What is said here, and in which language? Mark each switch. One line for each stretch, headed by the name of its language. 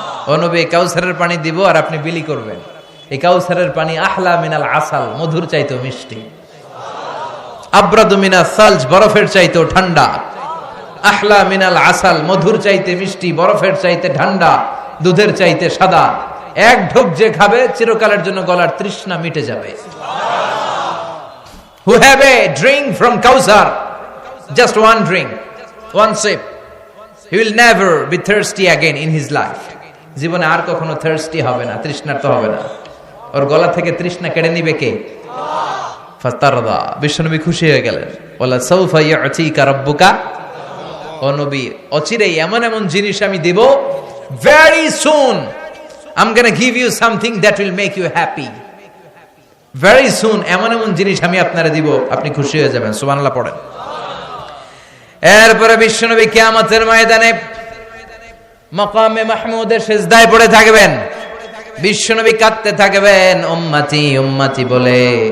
Bangla: ও নবী কাউসারের পানি দিব আর আপনি বিলি করবেন। এই কাউসারের পানি
Arabic: আহলা মিনাল আসাল,
Bangla: মধুর চাইতেও মিষ্টি।
Arabic: আব্রাদু মিনাস সালজ,
Bangla: বরফের চাইতেও ঠান্ডা।
Arabic: আহলা মিনাল আসাল,
Bangla: মধুর চাইতে মিষ্টি, বরফের চাইতে ঠান্ডা, দুধের চাইতে সাদা। এক ঢোক যে খাবে চিরকালের জন্য গলার তৃষ্ণা মিটে যাবে।
English: Who have a drink from Kausar, just one drink, one sip, he will never be thirsty again in his life.
Bangla: জীবনে আর কখনো thirsty হবে না, তৃষ্ণার্ত হবে না। ওর গলা থেকে তৃষ্ণা কেড়ে নিবে কে? ফাতারদা, বিশ্বনবী খুশি হয়ে গেলেন।
Arabic: ওয়ালা সাউফা ইয়াতিকা রাব্বুকা,
Bangla: ও নবী অচিরেই এমন এমন জিনিস আমি দেব,
English: very soon I'm going to give you something that will make you happy. Very soon
Bangla: এমন এমন জিনিস আমি আপনারে দিব, আপনি খুশি হয়ে যাবেন। সুবহানাল্লাহ পড়েন। এরপরে বিশ্বনবী কিয়ামতের ময়দানে মাকামে মাহমুদের সিজদায় পড়ে থাকবেন। বিশ্বনবী কাঁদতে থাকবেন উম্মতি উম্মতি বলে।